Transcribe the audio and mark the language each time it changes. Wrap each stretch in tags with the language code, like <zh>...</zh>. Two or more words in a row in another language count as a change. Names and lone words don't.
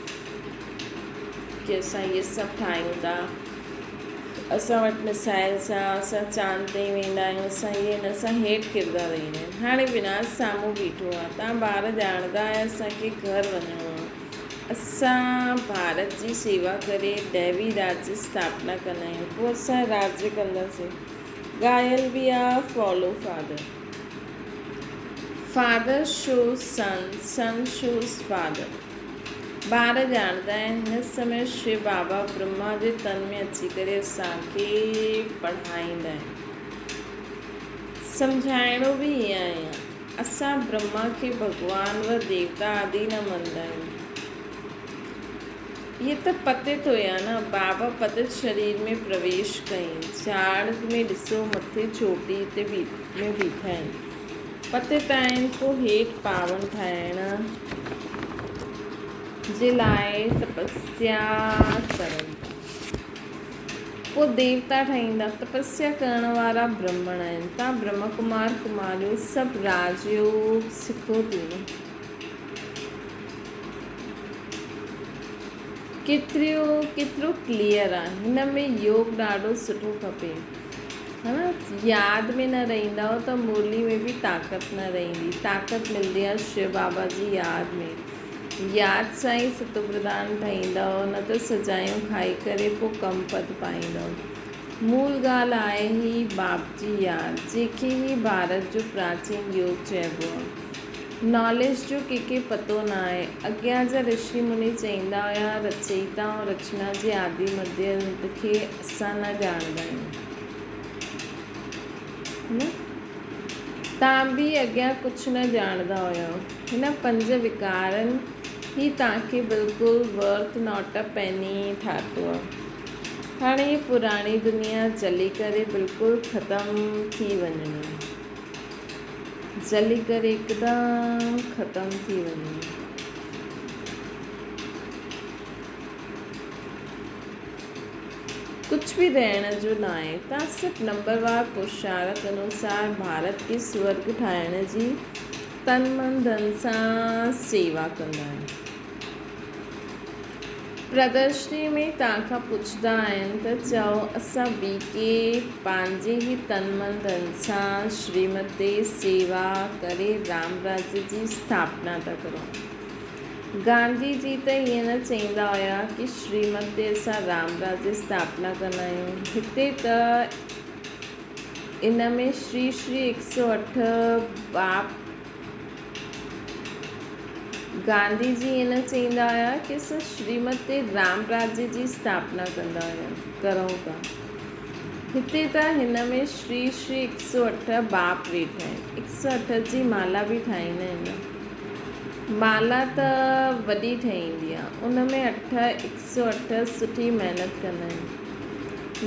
<sd>कि असां इहे सभु ठाहियूं था, असां वटि मिसाइल सां असां चांद ते वेंदा आहियूं, असां इहे न, असां हेठि किरंदा वेंदा आहियूं। हाणे विनाश साम्हूं बीठो आहे, तव्हां ॿार ॼाणंदा आहियो असांखे घर वञिणो आहे। असां भारत जी शेवा करे दैवी राज जी स्थापना कंदा आहियूं, पोइ असां राज्य कंदासीं। ॻायल बि आहे,</sd> <en>follow father, father shows son, son shows father.</en> <sd>ॿार ॼाणंदा आहिनि हिन समय श्री बाबा ब्रह्मा जे तन में अची करे असांखे पढ़ाईंदा आहिनि। सम्झाइणो बि ईअं आहे, असां ब्रह्मा खे भॻवान व देवता आदि न मञंदा आहियूं। ये त पते तो या न, बाबा पतित शरीर में प्रवेश कयईं। झाड़ में ॾिसो मथे चोटी ते में बीठा आहिनि। पतित आहिनि पोइ हेठि पावन ठाहिण जे लाइ तपस्या करनि था, पोइ देवता ठाहींदा। तपस्या करण वारा ब्राह्मण आहिनि। तव्हां ब्रह्म कुमार कुमारियूं सभु राजयोग सिखो थी न। केतिरो क्लियर आहे, हिन में योग ॾाढो सुठो खपे,</sd> <hi>है न।</hi> <sd>यादि में न रहंदव त मुरली में बि ताक़त न रहंदी। ताक़त मिलंदी आहे शिव बाबा जी यादि में। यादि सां ई सतो प्रधान ठहींदव, न त सजायूं खाई करे पोइ कम पद पाईंदव। मूल ॻाल्हि आहे ही बाप जी यादि, जंहिंखे ही भारत जो प्राचीन योग चइबो आहे। नॉलेज जो कंहिंखे पतो न आहे। अॻियां जा ऋषि मुनि चईंदा हुया रचयिता ऐं रचना जे आदि मध्य अंत खे असां न ॼाणंदा आहियूं, न। तव्हां बि अॻियां कुझु न ॼाणंदा हुयो। हिन 5 विकारनि ही तव्हांखे बिल्कुलु</sd> <en>worth not a penny</en> <sd>ठातो आहे। हाणे ही पुराणी दुनिया जली करे बिल्कुलु ख़तमु थी वञणी आहे, जली करे हिकदमि ख़तमु थी वञे। कुछ भी रहण जो न आहे। तव्हां सिर्फ़ु नंबरवार पुरुषार्थ अनुसार भारत खे स्वर्ग ठाहिण जी तन मन धन सां सेवा कंदा आहियो। प्रदर्शनी में तव्हांखां पुछंदा आहिनि त चओ असां ॿी के पंहिंजे ई तन मन धन सां श्रीमत ते सेवा करे राम राज्य जी स्थापना था करूं। गांधी जी त ईअं न चईंदा हुया कि श्रीमत ते असां राम राज्य स्थापना कंदा आहियूं। हिते त इन में श्री 108 बाप गांधी जी ईअं न चईंदा हुया कि असां श्रीमत ते राम राज्य जी स्थापना करूं था। हिते त हिन में श्री 108 बाप वेठा आहिनि। 108 जी माला बि ठाहींदा आहिनि। माला त वॾी ठहींदी आहे, उन में 108 सुठी महिनत कंदा आहिनि।</sd>